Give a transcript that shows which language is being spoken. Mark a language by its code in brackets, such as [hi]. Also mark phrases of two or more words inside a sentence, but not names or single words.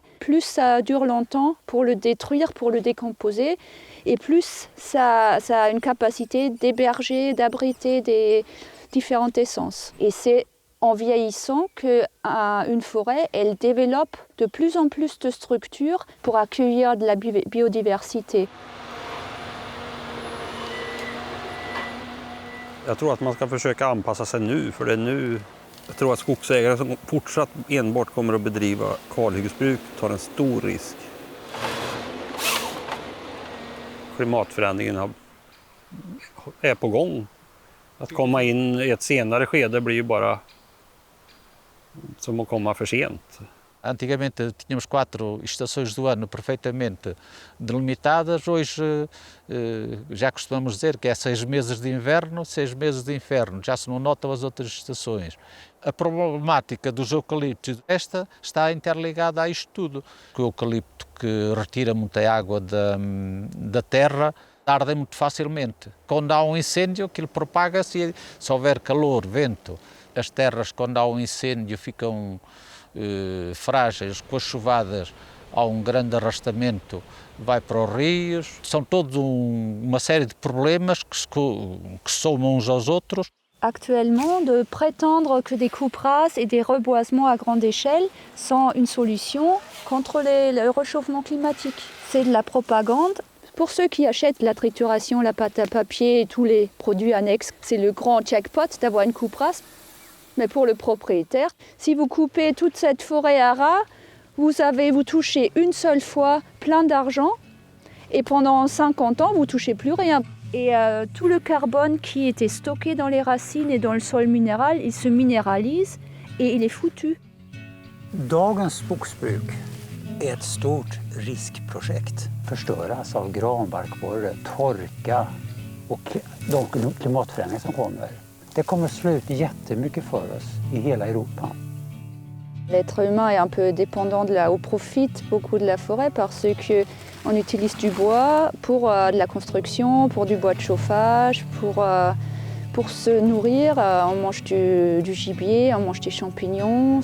[fr] Plus ça dure longtemps pour le détruire, pour le décomposer, et plus ça a une capacité d'héberger, d'abriter des différentes essences. Et c'est en vieillissant qu'une forêt, elle développe de plus en plus de structures pour accueillir de la biodiversité. [sv] Jag tror att man ska försöka anpassa sig nu, för det är nu jag tror att skogsägare som fortsatt enbart kommer att bedriva kalhyggesbruk tar en stor risk. Klimatförändringen är på gång. Att komma in i ett senare skede blir ju bara som att komma för sent. [pt] Antigamente tínhamos 4 estações do ano perfeitamente delimitadas, hoje já costumamos dizer que é 6 meses de inverno, 6 meses de inverno, já se não notam as outras estações. A problemática dos eucaliptos, esta está interligada a isto tudo. O eucalipto que retira muita água da terra, ardem muito facilmente. Quando há incêndio, aquilo propaga-se e se houver calor, vento, as terras, quando há incêndio, ficam frágeis, com as chuvadas há grande arrastamento, vai para os rios. São todos uma série de problemas que se somam uns aos outros. [fr] Actuellement, de prétendre que des coupes rases et des reboisements à grande échelle sont une solution contre le réchauffement climatique. C'est de la propagande. Pour ceux qui achètent la trituration, la pâte à papier et tous les produits annexes, c'est le grand jackpot d'avoir une coupe rase. Mais pour le propriétaire, si vous coupez toute cette forêt à ras, vous touchez une seule fois plein d'argent et pendant 50 ans, vous ne touchez plus rien. Et tout le carbone qui était stocké dans les racines et dans le sol minéral, il se minéralise et il est foutu. [sv] Dagens skogsbruk är ett stort riskprojekt. Förstöras av granbarkborre, torka och de klimatförändringar som kommer. Det kommer slå ut jättemycket för oss i hela Europa. [fr] L'être humain est un peu dépendant on profite beaucoup de la forêt parce qu'on utilise du bois pour de la construction, pour du bois de chauffage, pour se nourrir. On mange du gibier, on mange des champignons.